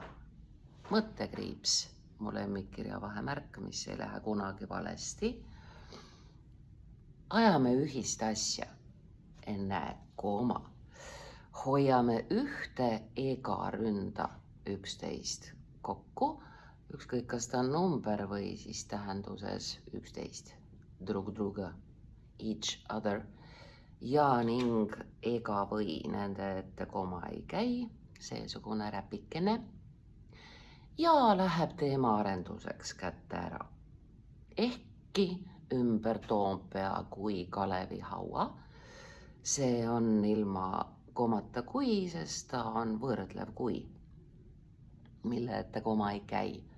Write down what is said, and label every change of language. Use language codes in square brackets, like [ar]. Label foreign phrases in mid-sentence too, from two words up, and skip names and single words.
[et] Mõttekriips, mu lemmikkirja vahemärk, mis ei lähe kunagi valesti. Ajame ühist asja, ennäe koma. Hoiame ühte ega ründa 11 kokku, ükskõik kas ta on number või siis tähenduses 11. [ru] Друг друга, [en] each other. [et] Ja ning ega või nende ette koma ei käi, seesugune räpikene. Ja läheb teema arenduseks kätte ära. Ehkki ümber Toompea kui Kalevi haua, see on ilma komata kui, sest ta on võrdlev kui, mille ette koma ei käi.